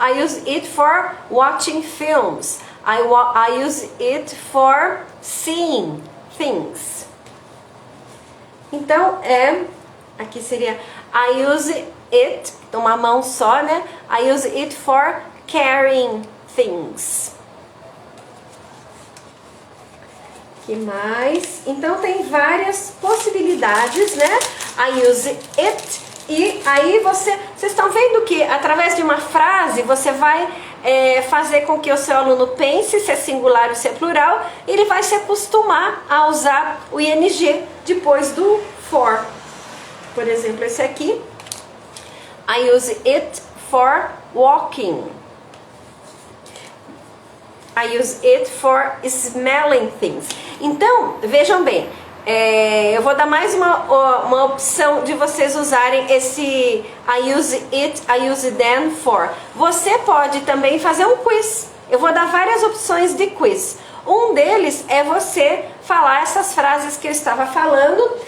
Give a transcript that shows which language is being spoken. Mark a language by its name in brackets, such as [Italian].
[English] I use it for watching films. I use it for seeing things. [Portuguese] Então aqui seria [English] I use it, [Portuguese] uma mão só, né? [English] I use it for carrying things. [Portuguese] Que mais? Então tem várias possibilidades, né? [English] I use it. [Portuguese] E aí vocês estão vendo que através de uma frase você vai fazer com que o seu aluno pense se é singular ou se é plural, e ele vai se acostumar a usar o ing depois do for. Por exemplo, esse aqui. [English] I use it for walking. I use it for smelling things. [Portuguese] Então, vejam bem, eu vou dar mais uma opção de vocês usarem esse [English] I use it, I use then for. [Portuguese] Você pode também fazer um quiz. Eu vou dar várias opções de quiz. Um deles é você falar essas frases que eu estava falando.